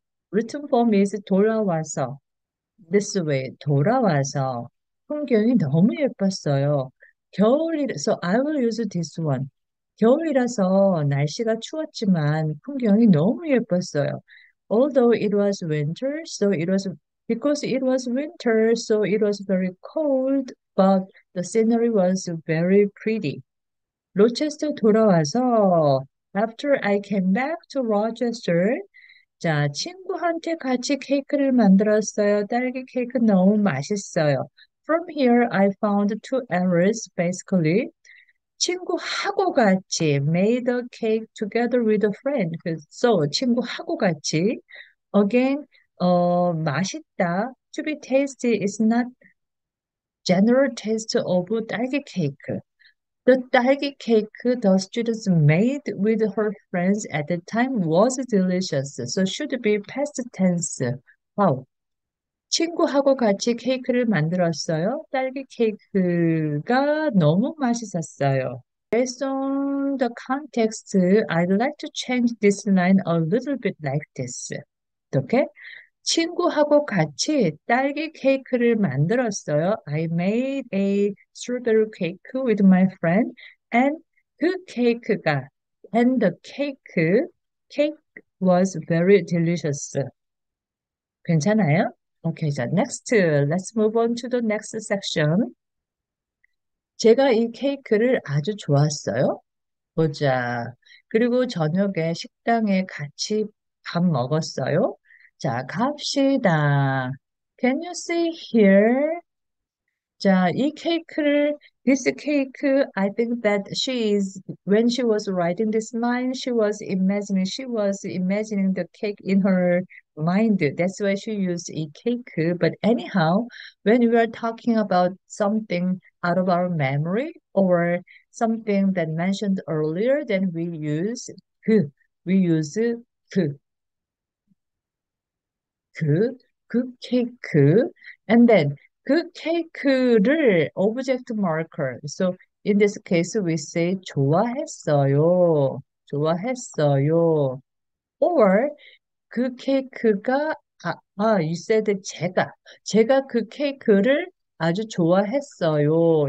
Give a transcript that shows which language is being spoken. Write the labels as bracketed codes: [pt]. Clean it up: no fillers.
[en] Written form is [ko] 돌아와서. [en] This way, 돌아와서. [ko] 풍경이 너무 예뻤어요. [en] So I will use this one. [ko] 겨울이라서 날씨가 추웠지만 풍경이 너무 예뻤어요. [en] Although it was winter, because it was winter, so it was very cold, but the scenery was very pretty. [ko] 로체스터 돌아와서 [en] after I came back to Rochester, [ko] 자, 친구한테 같이 케이크를 만들었어요. 딸기 케이크 너무 맛있어요. [en] From here, I found two errors, basically. [ko] 친구하고 같이 [en] made a cake together with a friend. [ko] So, 친구하고 같이. Again, 맛있다. [en] To be tasty is not general taste of 딸기 cake. The 딸기 cake the students made with her friends at the time was delicious. So should be past tense. Wow. [ko] 친구하고 같이 케이크를 만들었어요. 딸기 케이크가 너무 맛있었어요. [en] Based on the context, I'd like to change this line a little bit like this. [ko] 어떻게? 친구하고 같이 딸기 케이크를 만들었어요. [en] I made a strawberry cake with my friend and [ko] 그 케이크가 [en] and the cake was very delicious. [ko] 괜찮아요? [en] Okay, so next, let's move on to the next section. [ko] 제가 이 케이크를 아주 좋았어요. 보자. 그리고 저녁에 식당에 같이 밥 먹었어요. 자, 갑시다. [en] Can you see here? 자, this cake, I think that when she was writing this line, she was imagining the cake in her mind. That's why she used a cake. But anyhow, when we are talking about something out of our memory or something that mentioned earlier, then we use 그. We use 그. [ko] 그 케이크. [en] And then [ko] 그 케이크를 [en] object marker. So in this case we say [ko] 좋아했어요. 좋아했어요. Or 그 케이크가 [en] you said [ko] 제가 그 케이크를 아주 좋아했어요.